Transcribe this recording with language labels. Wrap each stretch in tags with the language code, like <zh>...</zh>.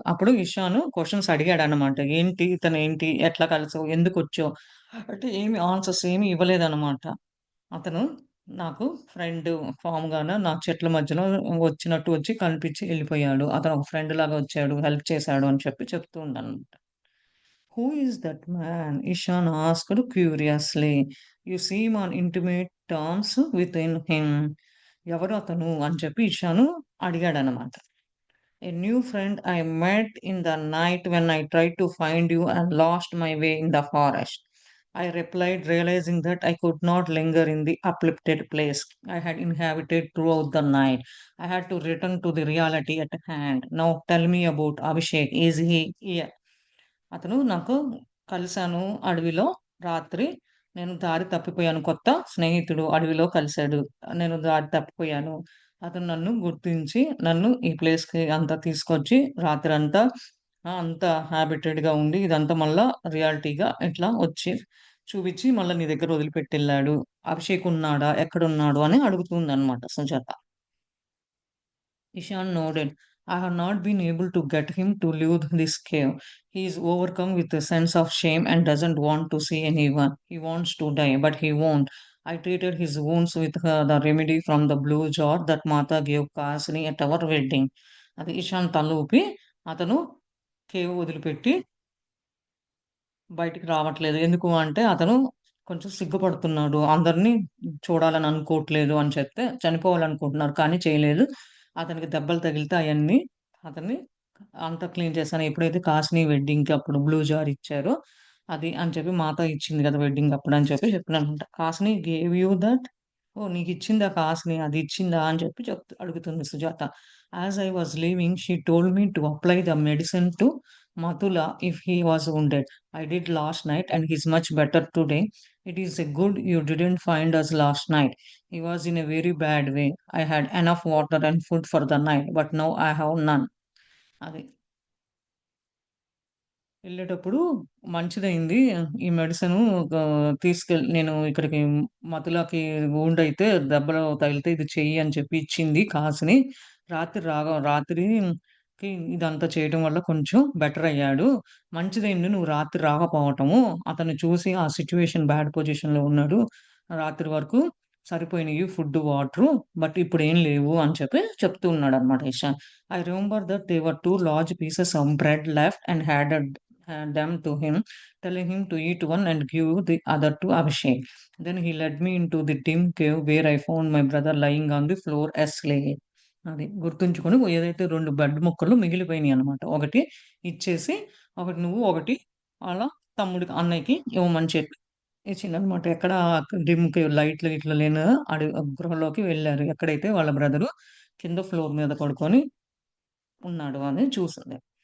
<te>అప్పుడు ఇషాను క్వెషన్స్ అడిగాడనమాట. ఏంటి? ఇతనేంటి? ఎట్లా కలిసావు? ఎందుకొచ్చావు? అంటే ఏమి ఆన్సర్స్ ఏమి ఇవ్వలేదనమాట. అతను నాకు ఫ్రెండు ఫార్మ్‌గాన నా చెట్ల మధ్యలో వచ్చినట్టు వచ్చి కనిపించి ఎళ్ళిపోయాడు. అతను ఒక ఫ్రెండ్‌లాగా వచ్చాడు, హెల్ప్ చేశాడు అని చెప్పి చెప్తూ ఉందనమాట.</te> <en>"Who is that man?" Ishan asked curiously. "You seem on intimate terms within him."</en> <te>ఎవరు అతను అని చెప్పి ఇషాను అడిగాడనమాట.</te> <en>"A new friend I met in the night when I tried to find you and lost my way in the forest." I replied, realizing that I could not linger in the uplifted place I had inhabited throughout the night. I had to return to the reality at hand. Now tell me about Abhishek. Is he here?</en> <te>అతను నాకు కలిసాను అడవిలో రాత్రి. నేను దారి తప్పిపోయాను. కొత్త స్నేహితుడు అడవిలో కలిసాడు. నేను దారి తప్పిపోయాను. అతను నన్ను గుర్తించి, నన్ను ఈ ప్లేస్‌కి అంతా తీసుకొచ్చి రాత్రంతా అంతా హాబిటెడ్‌గా ఉండి, ఇదంతా మళ్ళా రియాలిటీగా ఇట్లా వచ్చి చూపిచ్చి, మళ్ళా నీ దగ్గర వదిలిపెట్టెళ్ళాడు. అభిషేక్ ఉన్నాడా? ఎక్కడున్నాడు? అని అడుగుతుందనమాట Sujatha.</te> <en>Ishan nodded. I have not been able to get him to leave this cave. He is overcome with a sense of shame and doesn't want to see anyone. He wants to die, but he won't. I treated his wounds with the remedy from the blue jar that Mata gave Kasni at our wedding.</en> <te>అది ఇషాన్ తల ఊపి అతను cave వదిలిపెట్టి బయటికి రావట్లేదు. ఎందుకు అంటే అతను కొంచెం సిగ్గుపడుతున్నాడు. అందరిని చూడాలని అనుకోవట్లేదు అని చెప్తే, చనిపోవాలనుకుంటున్నారు కానీ చేయలేదు. అతనికి దెబ్బలు తగిలితే అయన్నీ అతన్ని అంతా క్లీన్ చేశాను. ఎప్పుడైతే కాసిని వెడ్డింగ్‌కి అప్పుడు బ్లూ జార్ ఇచ్చారో అది అని చెప్పి మాత ఇచ్చింది కదా! వెడ్డింగ్ అప్పుడు అని చెప్పి చెప్పాననమాట.</te> <en>"కాసిని gave you that?"</en> <te>ఓహ్! నీకిచ్చిందా కాసిని అది ఇచ్చిందా అని చెప్పి అడుగుతుంది Sujatha.</te> <en>"As I was leaving she told me to apply the medicine to Matula if he was wounded. I did last night and he's much better today. It is a good you didn't find us last night. He was in a very bad way. I had enough water and food for the night, but now I have none."</en> <te>అది. ఎళ్ళేటప్పుడు మంచిదయింది. ఈ medicine నేను ఇక్కడికి మధులకి wound అయితే దెబ్బలు తగిలితే ఇది చెయ్యి అని చెప్పి ఇచ్చింది కాసిని. రాత్రికి ఇదంతా చేయటం వల్ల కొంచెం బెటర్ అయ్యాడు. మంచిదయింది నువ్వు రాత్రి రాకపోవటము. అతన్ని చూసి ఆ సిట్యుయేషన్ బ్యాడ్ పొజిషన్‌లో ఉన్నాడు. రాత్రి వరకు సరిపోయినియి ఫుడ్డు, వాటరు. బట్ ఇప్పుడేం లేవు అని చెప్పి చెప్తూ ఉన్నాడన్నమాట Ishan.</te> <en>I remember that there were 2 large pieces of bread left and hand them to him, telling him to eat one and give the other to Abhishek. Then he led me into the dim cave where I found my brother lying on the floor asleep.</en> <te>అది గుర్తుంచుకొని ఏదైతే 2 bed ముక్కలు మిగిలిపోయినాయన్నమాట. ఒకటి ఇచ్చేసి, ఒకటి నువ్వు, ఒకటి వాళ్ళ తమ్ముడికి, అన్నయ్యకి ఇవ్వమని చెప్పి ఇచ్చిందన్నమాట. ఎక్కడ డిమ్ కేవ్ లైట్లు గిట్లు లేని గృహలోకి వెళ్లారు. ఎక్కడైతే వాళ్ళ బ్రదరు కింద ఫ్లోర్ మీద పడుకొని ఉన్నాడు అని చూసింది.</te>